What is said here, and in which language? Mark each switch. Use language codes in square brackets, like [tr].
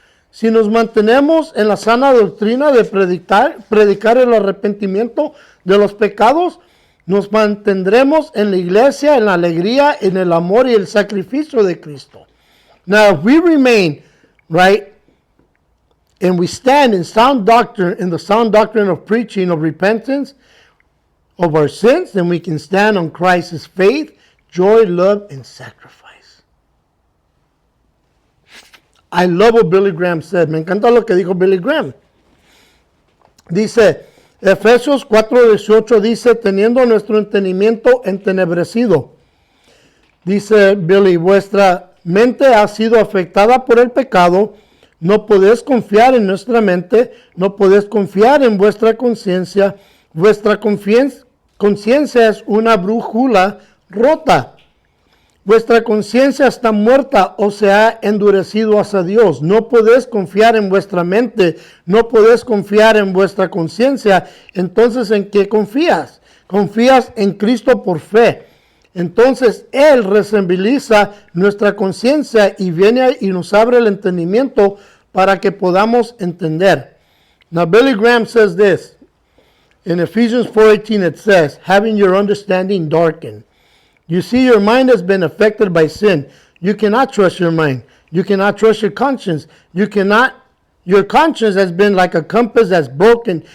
[es] Si nos mantenemos en la sana doctrina de predicar el arrepentimiento de los pecados, nos mantendremos en la iglesia, en la alegría, en el amor y el sacrificio de Cristo. [en] Now, if we remain, right, and we stand in sound doctrine, in the sound doctrine of preaching of repentance of our sins, then we can stand on Christ's faith, joy, love, and sacrifice. I love what Billy Graham said. [es] Me encanta lo que dijo Billy Graham. Dice, Efesios 4:18 dice, teniendo nuestro entendimiento entenebrecido. Dice Billy, vuestra mente ha sido afectada por el pecado. No podéis confiar en nuestra mente, no podéis confiar en vuestra conciencia. Vuestra conciencia es una brújula rota. Vuestra conciencia está muerta o se ha endurecido hacia Dios. No podéis confiar en vuestra mente, no podéis confiar en vuestra conciencia. Entonces, ¿en qué confías? Confías en Cristo por fe. Entonces, Él resensibiliza nuestra conciencia y viene y nos abre el entendimiento para que podamos entender. [en] Now, Billy Graham says this. In Ephesians 4:18 it says, having your understanding darkened. You see, your mind has been affected by sin. You cannot trust your mind. You cannot trust your conscience. Your conscience has been like a compass that's broken.